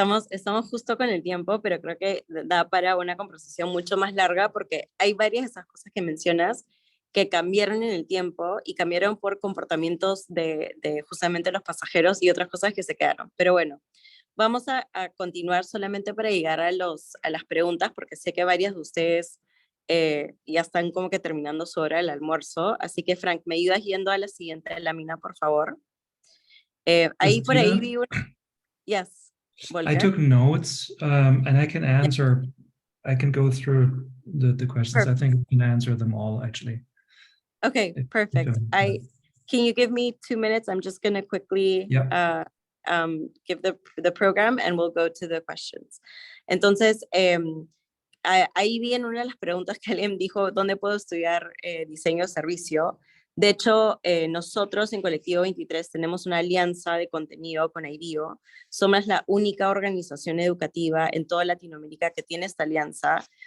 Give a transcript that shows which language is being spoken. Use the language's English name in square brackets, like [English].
[Spanish] Estamos justo con el tiempo, pero creo que da para una conversación mucho más larga porque hay varias de esas cosas que mencionas que cambiaron en el tiempo y cambiaron por comportamientos de justamente los pasajeros y otras cosas que se quedaron. Pero bueno, vamos a continuar solamente para llegar a las preguntas porque sé que varias de ustedes ya están como que terminando su hora del almuerzo. Así que Frank, ¿me ayudas yendo a la siguiente lámina, por favor? Ahí por ahí Christina, vi yes, Volker. [English] I took notes and I can answer, I can go through the questions. Perfect. I think we can answer them all actually. Okay, perfect. Can you give me 2 minutes? I'm just going to quickly give the program and we'll go to the questions. [Spanish] Entonces, ahí vi en una de las preguntas que alguien dijo, ¿dónde puedo estudiar diseño de servicio? De hecho, nosotros en Colectivo 23 tenemos una alianza de contenido con IDEO. Somos la única organización educativa en toda Latinoamérica que tiene esta alianza.